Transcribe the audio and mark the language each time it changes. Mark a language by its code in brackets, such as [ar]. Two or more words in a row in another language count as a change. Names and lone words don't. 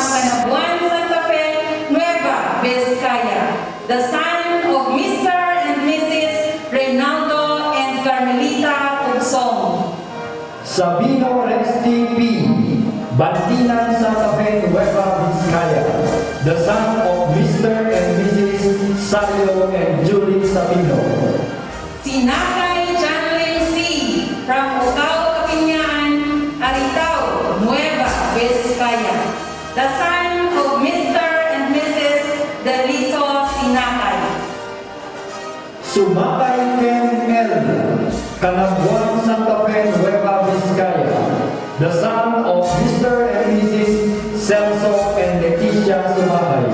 [en] Canabuan, Santa Fe, Nueva Vizcaya, the son of Mr. and Mrs. Reynaldo and Carmelita Uksong. Sabino Resti P. Bantinan, Santa Fe, Nueva Vizcaya, the son of Mr. and Mrs. Sario and Julie Sabino. Sinakay Janlin C. from Ocao Kapinyaan, Aritao, Nueva Vizcaya, the son of Mr. and Mrs. Deliso Sinakay. Sumakay Ken L. Canabuan, Santa Fe, Nueva Vizcaya, the son of Mr. and Mrs. Celso and Leticia Sumakay.